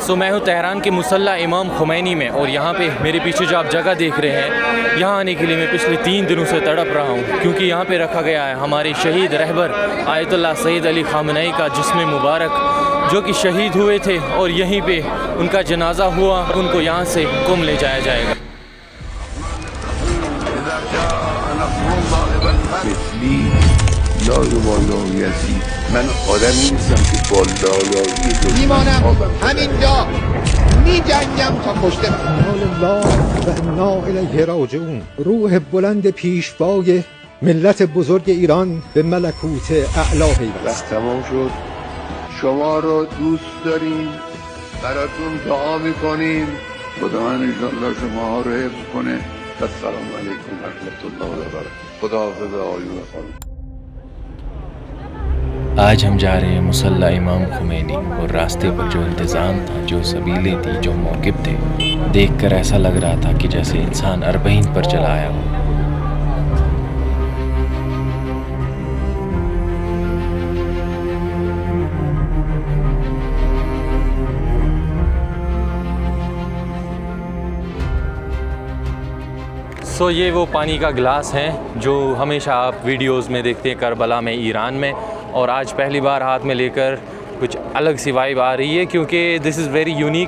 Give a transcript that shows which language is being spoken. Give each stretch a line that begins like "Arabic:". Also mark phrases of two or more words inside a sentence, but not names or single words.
Hindi: मैं हूँ तेहरान के मुसल्ला इमाम खुमैनी में, और यहाँ पे मेरे पीछे जो आप जगह देख रहे हैं, यहाँ आने के लिए मैं पिछले 3 दिनों से तड़प रहा हूँ, क्योंकि यहाँ पे रखा गया है हमारे शहीद रहबर आयतुल्लाह सैयद अली ख़ामनेई का जिस्म मुबारक, जो कि शहीद हुए थे, और यहीं पे उनका जनाजा हुआ। उनको यहाँ से कुम ले जाया जाएगा।
Persian: من آدمی نیستم که با لالایی میمانم همینجا میجنگم تا کشته
Arabic: الله و انا الیه راجعون.
Persian: روح بلند پیشوای ملت بزرگ ایران به ملکوت اعلی پیوست. وقت تمام شد. شما رو دوست داریم، براتون دعا میکنیم. خدا انشالله شما ها رو حفظ کنه.
Arabic: السلام علیکم و رحمت الله و برکاته.
Persian: خدا حافظ آیون خانم.
Hindi: आज हम जा रहे हैं मुसल्ला इमाम खुमैनी, और रास्ते पर जो इंतज़ाम था, जो सबीलें थी, जो मौक़िफ़ थे, देखकर ऐसा लग रहा था कि जैसे इंसान अरबईन पर चला आया हो। ये वो पानी का गिलास है जो हमेशा आप वीडियोस में देखते हैं करबला में, ईरान में, और आज पहली बार हाथ में लेकर कुछ अलग सी वाइब आ रही है, क्योंकि
English: this is very unique.